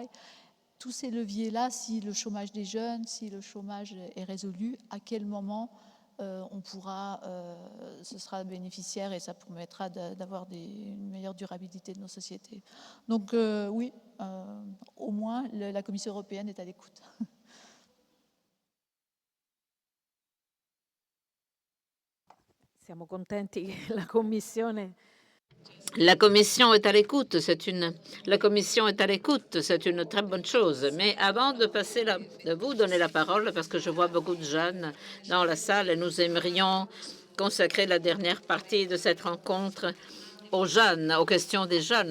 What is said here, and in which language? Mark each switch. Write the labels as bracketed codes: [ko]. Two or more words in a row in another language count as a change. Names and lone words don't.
[fr] Tous ces leviers-là, si le chômage des jeunes, si le chômage est résolu, à quel moment ce sera bénéficiaire et ça permettra d'avoir une meilleure durabilité de nos sociétés. Donc oui, au moins la Commission européenne est à l'écoute. [it] Siamo contenti che la Commissione... [fr] La Commission est à l'écoute, la Commission est à l'écoute, c'est une très bonne chose. Mais avant de vous donner la parole, parce que je vois beaucoup de jeunes dans la salle et nous aimerions consacrer la dernière partie de cette rencontre aux jeunes, aux questions des jeunes.